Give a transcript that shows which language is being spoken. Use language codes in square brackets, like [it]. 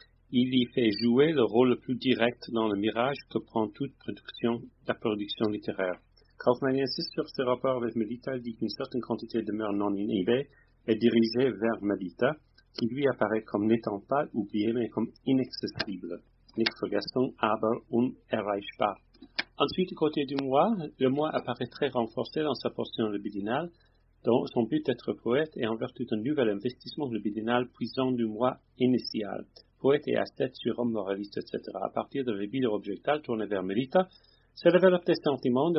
[fr] Il y fait jouer le rôle le plus direct dans le mirage que prend toute la production littéraire. Kaufmann insiste sur ce rapport avec Mélita. Il dit qu'une certaine quantité de demeure non inhibée est dirigée vers Mélita, qui lui apparaît comme n'étant pas oublié, mais comme inaccessible. [de] Nicht vergessen, aber unerreichbar. [fr] Ensuite, du côté du moi, le moi apparaît très renforcé dans sa portion libidinale, dont son but d'être poète est en vertu d'un nouvel investissement libidinal puisant du moi initial. Poète et ascète, surhomme, moraliste, etc. À partir de la libido objectale tournée vers Mélita, se développent des sentiments.